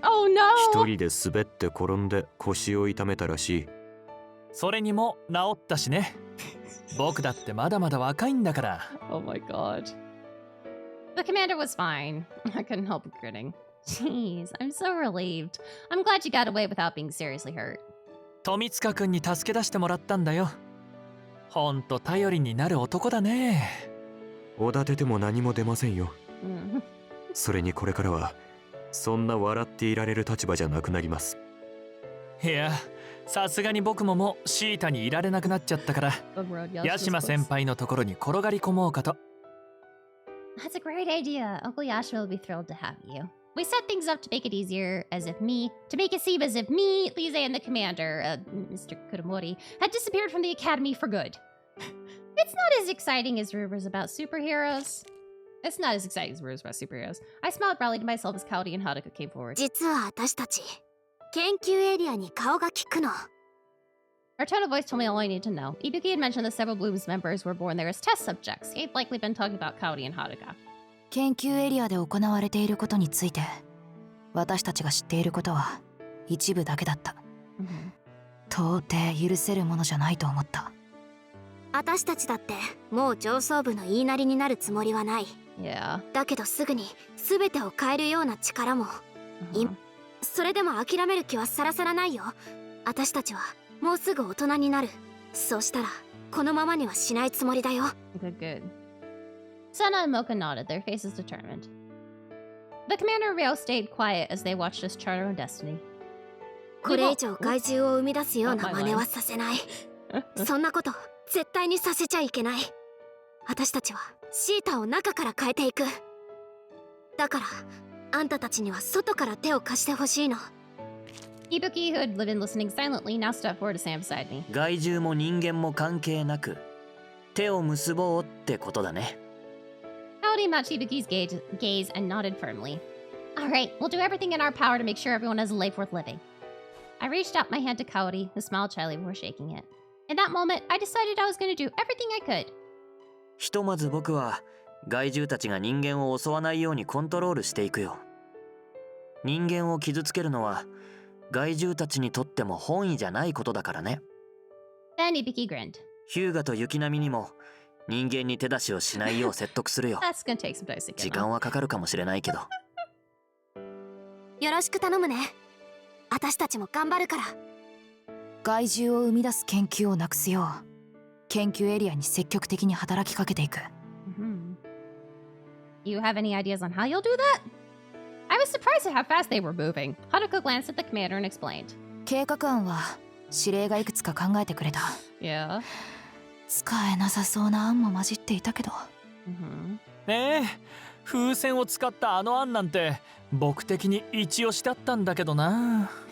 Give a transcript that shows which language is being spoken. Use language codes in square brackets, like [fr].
[en] Oh no! [ja] 一人で滑って転んで腰を痛めたらしい。それにも治ったしね。僕だってまだまだ若いんだから。 [en] Oh my god. The commander was fine. I couldn't help but grinning. Jeez, I'm so relieved. I'm glad you got away without being seriously hurt. [ja] 富塚くんに助け出してもらったんだよ。ほんと頼りになる男だね。おだてても何も出ませんよ。 Mm. それにこれからはそんな笑っていられる立場じゃなくなります。いや、さすがに僕ももうシータにいられなくなっちゃったから、ヤシマ先輩のところに転がり込もうかと。 [en] That's a great idea. Uncle Yashima will be thrilled to have you. We set things up to make it easier, to make it seem as if me, Lise, and the commander, Mr. Kuromori, had disappeared from the academy for good. It's not as exciting as rumors about superheroes. It's not as exciting as rumors about superheroes. I smiled proudly to myself as Kaori and Haruka came forward. [ja] 実は私たち研究エリアに顔が利くの。 [en] Her tone of voice told me all I needed to know. Ibuki had mentioned that several Bloom's members were born there as test subjects. He'd likely been talking about Kaori and Haruka. [ja] 研究エリアで行われていることについて、私たちが知っていることは一部だけだった。到底許せるものじゃないと思った。私たちだってもう上層部の言いなりになるつもりはない。 [en] Yeah. [ja] だけどすぐに全てを変えるような力も、それでも諦める気はさらさらないよ。私たちはもうすぐ大人になる。そうしたらこのままにはしないつもりだよ。 [en] Good, good. Sana and Mocha nodded, their faces determined. The commander and Ryo stayed quiet as they watched us chart our own destiny. [ja] これ以上害獣を生み出すような真似はさせない。そんなこと絶対にさせちゃいけない。私たちはシータを中から変えていく。だからあんたたちには外から手を貸してほしいの。 [en] Ibuki, who had been listening silently, now stepped forward to stand beside me. [ja] 害獣も人間も関係なく手を結ぼうってことだね。 [en] Kaori matched Ibuki's gaze and nodded firmly. Alright, we'll do everything in our power to make sure everyone has a life worth living. I reached out my hand to Kaori, who smiled shyly before shaking it. In that moment, I decided I was going to do everything I could. [ja] ひとまず僕は害獣たちが人間を襲わないようにコントロールしていくよ。人間を傷つけるのは害獣たちにとっても本意じゃないことだからね。 [en] Then Ibuki grinned. [ja] ヒューガと雪並みにも人間に手出しをしないよう説得するよ。 [en] That's gonna take some time to get [ja] 時間はかかるかもしれないけど。よろしく頼むね。私たちも頑張るから。害獣を生み出す研究をなくすよう、研究エリアに積極的に働きかけていく。 [en] You have any ideas on how you'll do that? I was surprised at how fast they were moving. Haruka glanced at the commander and explained. [ja] 計画案は指令がいくつか考えてくれた。 [en] Yeah. [ja] 使えなさそうな案も混じっていたけど。ねえ、風船を使ったあの案なんて僕的に一押しだったんだけどな。